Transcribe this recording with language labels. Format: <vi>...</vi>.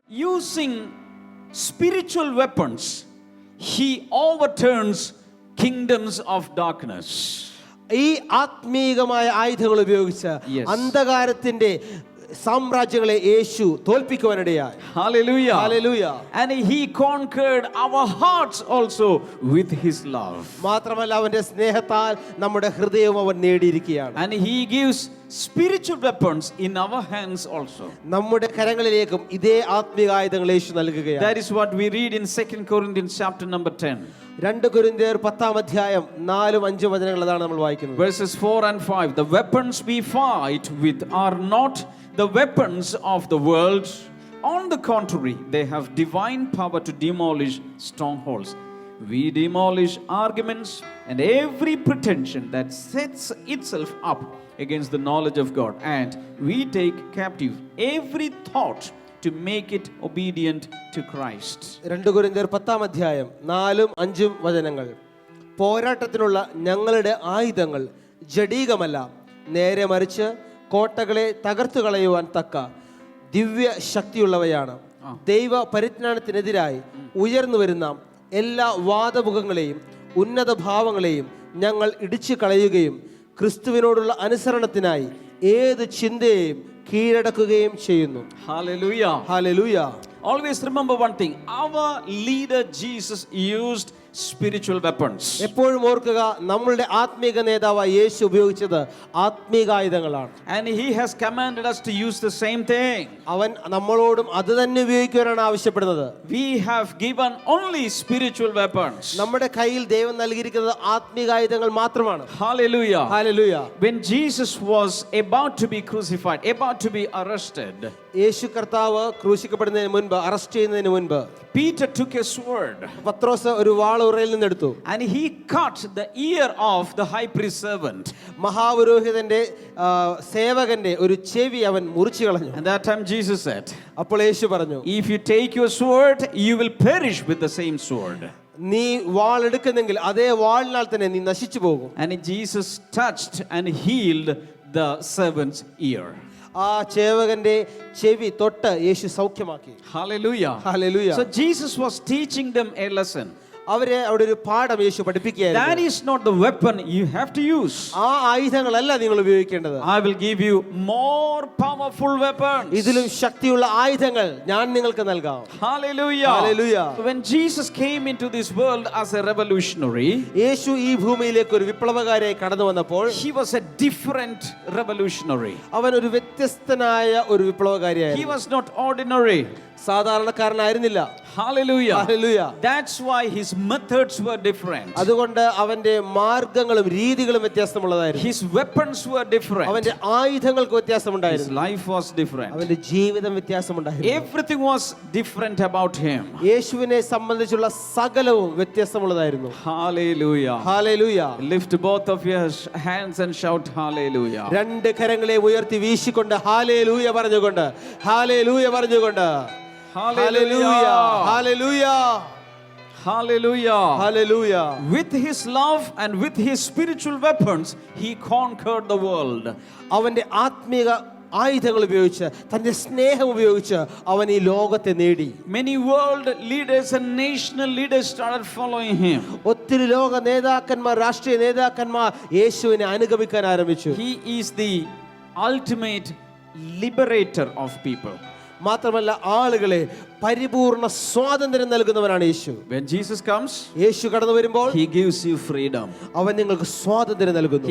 <en>Using spiritual weapons, he overturns kingdoms of darkness.</en> <ml>ഈ ആത്മീകമായ ആയുധങ്ങൾ ഉപയോഗിച്ച് അന്ധകാരത്തിന്റെ സാമ്രാജ്യങ്ങളെ യേശു തോൽപ്പിക്കുവാനിടയായി.</ml> <en>Hallelujah. Hallelujah. And he conquered our hearts also with his love.</en> <ml>മാത്രമല്ല അവന്റെ സ്നേഹത്താൽ നമ്മുടെ ഹൃദയവും അവൻ നേടിയിരിക്കുകയാണ്.</ml> <en>And he gives spiritual weapons in our hands also.</en> <ml>നമ്മുടെ കരങ്ങളിലേക്കും ഇതേ ആത്മീക ആയുധങ്ങൾ യേശു നൽകുകയാണ്.</ml> <en>That is what we read in 2 Corinthians chapter number 10.</en> <ml>2 കൊരിന്ത്യർ 10-ാം അധ്യായം 4-5 വചനങ്ങൾ അതാണ് നമ്മൾ വായിക്കുന്നത്.</ml> <en>Verses 4 and 5. The weapons we fight with are not the weapons of the world. On the contrary, they have divine power to demolish strongholds. We demolish arguments and every pretension that sets itself up against the knowledge of God, and we take captive every thought to make it obedient to Christ.</en> <ml>2 കൊരിന്ത്യർ 10-ാം അധ്യായം 4-5 വചനങ്ങൾ. പോരാട്ടത്തിനുള്ള ഞങ്ങളുടെ ആയുധങ്ങൾ ജഡീകമല്ല, നേരെ മറിച്ച് കോട്ടകളെ തകർത്തു കളയുവാൻ തക്ക ദിവ്യ ശക്തിയുള്ളവയാണ്. ദൈവ പരിജ്ഞാനത്തിനെതിരായി ഉയർന്നു വരുന്ന എല്ലാ വാദമുഖങ്ങളെയും ഉന്നത ഭാവങ്ങളെയും ഞങ്ങൾ ഇടിച്ചു കളയുകയും ക്രിസ്തുവിനോടുള്ള അനുസരണത്തിനായി ഏത് ചിന്തയെയും കീഴടക്കുകയും ചെയ്യുന്നു.</ml> <en>Hallelujah.</en> <ml>Hallelujah.</ml> <en>Always remember one thing. Our leader Jesus used spiritual weapons.</en> <ml>എപ്പോഴും ഓർക്കുക, നമ്മളുടെ ആത്മീക നേതാവായ യേശു ഉപയോഗിച്ചത് ആത്മീകായുധങ്ങളാണ്.</ml> <en>And he has commanded us to use the same thing.</en> <ml>അവൻ നമ്മളോടും അത് തന്നെ ഉപയോഗിക്കുവാനാണ് ആവശ്യപ്പെടുന്നത്.</ml> <en>We have given only spiritual weapons.</en> <ml>നമ്മുടെ കയ്യിൽ ദൈവം നൽകിയിരിക്കുന്നത് ആത്മീകായുധങ്ങൾ മാത്രമാണ്.</ml> <en>Hallelujah.</en> <ml>Hallelujah.</ml> <en>When Jesus was about to be crucified, about to be arrested,</en> <ml>യേശു കർത്താവ് ക്രൂശിക്കപ്പെടുന്നതിന് മുൻപ്, അറസ്റ്റ് ചെയ്യുന്നതിന് മുൻപ്,</ml> <en>Peter took a sword</en> <ml>പത്രോസ് ഒരു വാൾ ഉറയിൽ നിന്നെടുത്തു.</ml> <en>and he cut the ear of the high priest servant.</en> <ml>മഹാപുരോഹിതന്റെ സേവകന്റെ ഒരു ചെവി അവൻ മുറിച്ചു കളഞ്ഞു.</ml> <en>And that time Jesus said,</en> <ml>അപ്പോൾ യേശു പറഞ്ഞു,</ml> <en>if you take your sword, you will perish with the same sword.</en> <ml>നീ വാൾ എടുക്കുന്നെങ്കിൽ അതേ വാളിനാൽ തന്നെ നീ നശിച്ചു പോകും.</ml> <en>And Jesus touched and healed the servant's ear.</en> <ml>ആ സേവകന്റെ ചെവി തൊട്ട് യേശു സൗഖ്യമാക്കി.</ml> <en>Hallelujah.</en> <ml>Hallelujah.</ml> <en>So Jesus was teaching them a lesson.</en> <ml>അവരെ അവിടെ ഒരു പാഠം യേശു പഠിപ്പിക്കുകയായിരുന്നു.</ml> <en>That is not the weapon you have to use.</en> <ml>ആ ആയുധങ്ങളല്ല നിങ്ങൾ ഉപയോഗിക്കേണ്ടത്.</ml> <en>I will give you more powerful weapons.</en> <ml>ഇതിലും ശക്തിയുള്ള ആയുധങ്ങൾ ഞാൻ നിങ്ങൾക്ക് നൽകാം.</ml> <en>Hallelujah. Hallelujah. When Jesus came into this world as a revolutionary,</en> <ml>യേശു ഈ ഭൂമിയിലേക്ക് ഒരു വിപ്ലവകാരിയായി കടന്നു വന്നപ്പോൾ</ml> <en>he was a different revolutionary.</en> <ml>അവൻ ഒരു വ്യത്യസ്തനായ ഒരു</ml> <en>He</en> <ml>വിപ്ലവകാരിയായിരുന്നു.</ml> <en>was not ordinary.</en> <ml>സാധാരണക്കാരനായിരുന്നില്ല.</ml> <en>Hallelujah. Hallelujah. That's why his methods were different.</en> <ml>അതുകൊണ്ട് അവന്റെ മാർഗങ്ങളും രീതികളും വ്യത്യാസമുള്ളതായിരുന്നു.</ml> <en>His weapons were different.</en> <ml>അവന്റെ ആയുധങ്ങൾക്ക്</ml> <en>His</en> <ml>വ്യത്യാസമുണ്ടായിരുന്നു.</ml> <en>life was different.</en> <ml>അവന്റെ ജീവിതം വ്യത്യാസമുണ്ടായിരുന്നു.</ml> <en>Everything was different about him.</en> <ml>യേശുവിനെ സംബന്ധിച്ചുള്ള സകലവും വ്യത്യസ്തമുള്ളതായിരുന്നു.</ml> <en>Hallelujah.</en> <ml>Hallelujah.</ml> <en>Lift both of your hands and shout hallelujah.</en> <ml>രണ്ട് കരങ്ങളെ ഉയർത്തി വീശിക്കൊണ്ട് ഹല്ലേലൂയ പറഞ്ഞുകൊണ്ട്, ഹല്ലേലൂയ പറഞ്ഞുകൊണ്ട്, hallelujah, hallelujah,</ml> <en>Hallelujah.</en> <ml>Hallelujah.</ml> <en>With his love and with his spiritual weapons, he conquered the world.</en> <ml>അവന്റെ ആത്മീക ആയുധങ്ങൾ ഉപയോഗിച്ച്, തന്റെ സ്നേഹം ഉപയോഗിച്ച് അവൻ ഈ ലോകത്തെ നേടി.</ml> <en>Many world leaders and national leaders started following him.</en> <ml>ഒത്തിരി ലോക നേതാക്കന്മാർ, രാഷ്ട്രീയ നേതാക്കന്മാർ യേശുവിനെ അനുഗമിക്കാൻ ആരംഭിച്ചു.</ml> <en>He is the ultimate liberator of people.</en> <ml>മാത്രമല്ല ആളുകളെ പരിപൂർണ സ്വാതന്ത്ര്യം നൽകുന്നവനാണ് യേശു.</ml> <en>When Jesus comes,</en> <ml>യേശു കടന്നു വരുമ്പോൾ</ml> <en>he gives you freedom.</en> <ml>അവൻ നിങ്ങൾക്ക് സ്വാതന്ത്ര്യം നൽകുന്നു.</ml>